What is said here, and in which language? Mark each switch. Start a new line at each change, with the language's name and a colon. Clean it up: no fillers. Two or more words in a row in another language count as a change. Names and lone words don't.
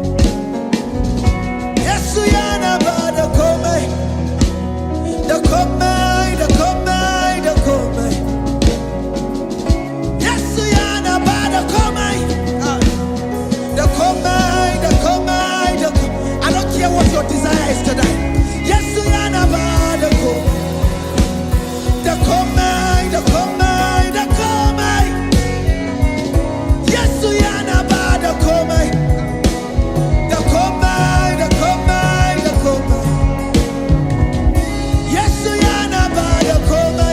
Hausa: Yesu yanabada komai. Da komai da komai da komai. Yesu yanabada komai. Da komai da komai da komai.
English: I don't care what your desire is tonight.
Hausa: Yesu yanabada komai. Da komai da komai da komai. Yesu yanabada komai. Da komai da komai da komai. Yesu yanabada komai.